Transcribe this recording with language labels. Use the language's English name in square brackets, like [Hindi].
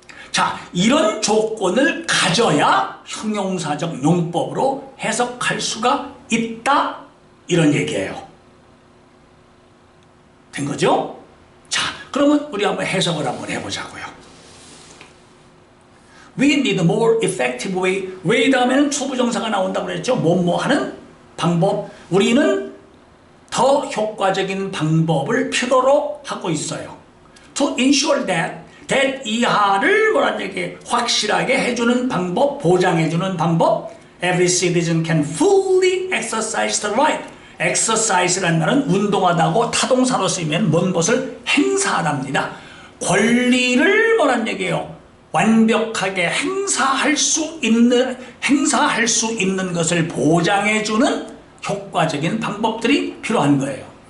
[Korean] 자, 이런 조건을 가져야 형용사적 용법으로 해석할 수가 있다, 이런 얘기예요. 된 거죠? 자, 그러면 우리 한번 해석을 한번 해보자고요. [English] We need more effective way. [Korean] way 다음에는 투부정사가 나온다고 그랬죠. 뭐뭐 하는 방법. 우리는 더 효과적인 방법을 필요로 하고 있어요. [English] To ensure that [Korean] 이하를 뭐란 얘기, 확실하게 해주는 방법, 보장해주는 방법. [English] Every citizen can fully exercise the right. [Korean] exercise라는 말은 운동하다고 타동사로 쓰이면 뭔 것을 행사하답니다. 권리를 뭐란 얘기예요. 완벽하게 행사할 수 있는 것을 보장해주는 효과적인 방법들이 필요한 거예요.